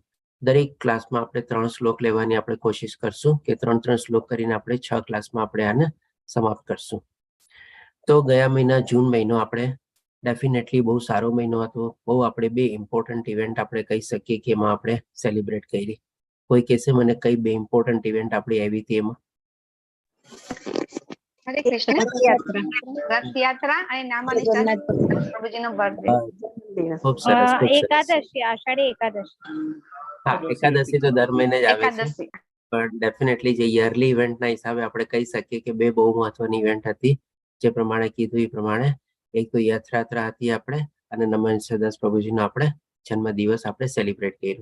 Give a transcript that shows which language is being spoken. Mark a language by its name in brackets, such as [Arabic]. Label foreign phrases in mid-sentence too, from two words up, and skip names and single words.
[Gujarati] દરેક ક્લાસમાં આપણે 3 શ્લોક લેવાની આપણે કોશિશ કરશું કે 3 શ્લોક કરીને આપણે 6 ક્લાસમાં આપણે આને સમાપ્ત કરશું। તો ગયા મહિના જૂન મહિનો આપણે ડેફિનેટલી બહુ સારો મહિનો હતો। બહુ આપણે 2 ઇમ્પોર્ટન્ટ ઇવેન્ટ આપણે કહી શકીએ કે એમાં આપણે સેલિબ્રેટ કરી। કોઈ કહેશે મને કઈ 2 ઇમ્પોર્ટન્ટ ઇવેન્ટ આપણી આવી હતી એમાં? हरे कृष्ण रथ यात्रा અને નામાનિષ્ઠા પ્રભુજીનો બર્થડે। ખૂબ સરસ, ખૂબ સરસ। एकादशी आषाढ़ी एकादशी। હા, એકાદશી તો દર મહિને જ આવે છે, એકાદશી પણ ડેફિનેટલી જે યરલી ઇવેન્ટના હિસાબે આપણે કહી શકીએ કે 2 બહુ મહત્વની ઇવેન્ટ હતી। જે પ્રમાણે કીધું એ પ્રમાણે એક તો યાત્રા હતી આપણે અને નમન સદાસ પ્રભુજીનો આપણે જન્મદિવસ આપણે સેલિબ્રેટ કર્યો।